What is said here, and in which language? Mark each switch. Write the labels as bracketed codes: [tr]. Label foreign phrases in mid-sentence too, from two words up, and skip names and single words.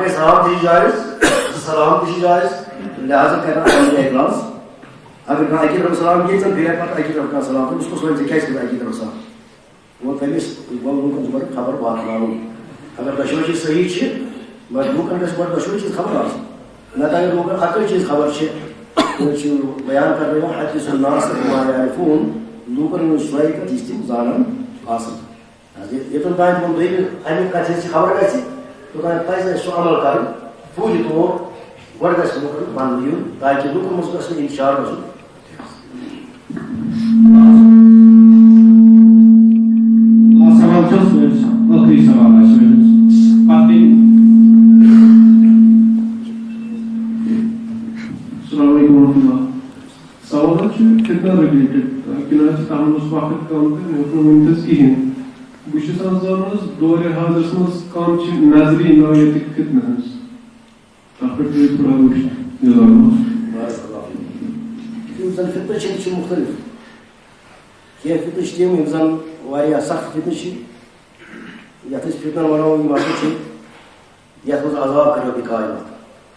[ks] گٔے سلام تہِ چھِ جٲیِز سلام تہِ چھِ جٲیِز لہٰذا کرن اَمہِ اعتراض اگر کانٛہہ اکی طرفہٕ سلام دِیہِ ژٕ پھِرِ پتہٕ اکی طرفہٕ کانٛہہ سلام تٔمِس کُس وَنہِ ژےٚ کیٛازِ کٔرٕتھ اکی طرفہٕ سلام گوٚو تٔمِس گوٚو لوٗکن چھُ گۄڈٕ خبر واتناوُن اگر دۄشوٕے چیٖز صحیح چھِ مگر لوٗکن گژھِ گۄڈٕ دۄشوٕے چیٖز خبر آسٕنۍ نتہٕ اگر لوٗکن اکٕے چیٖز خبر چھِ چھُ بیان کرنہٕ یِوان حدیث [ar] الناس ما يعرفون [ks] لوٗکن ہٕنٛز سۄے کتھ یُس تِم زانان آسان یوٚتن تانۍ تِمن دوٚیمہِ اَمہِ کتھِ ہٕنٛز چھِ خبر گژھِ توٚتانۍ پزِ اَسہِ سُہ عمل کرُن پوٗرٕ طور گۄڈٕ گژھِ لوٗکن وننہٕ یُن تاکہِ لوٗکن منٛز گژھِ نہٕ انتشار گژھُن چھس ٲخری سوال آسہِ پتہٕ [ar] السلام علیکم ورحمۃ اللہ. [ks] سوال فتنہ رلیٹڈ کنہ تتھ منٛز وقت کم تہٕ مےٚ اوس نہٕ ؤنۍتَس کِہیٖنۍ. بہٕ چھُس آز زانُن دورِ حاضرس منٛز کم چھِ نظری نوعیتٕکۍ فتنہٕ ہٕنٛز تتھ پٮ۪ٹھ کٔرِو تھوڑا روشنی. زن فتنہ چھِ مختلف کینٛہہ فتنہٕ چھِ تِم یِم زن واریاہ سخت فتنہٕ چھِ یتھ أسۍ فتنہ ونو یِم ہسا چھِ یتھ منٛز عذاب کٔرِو تہِ کائنات.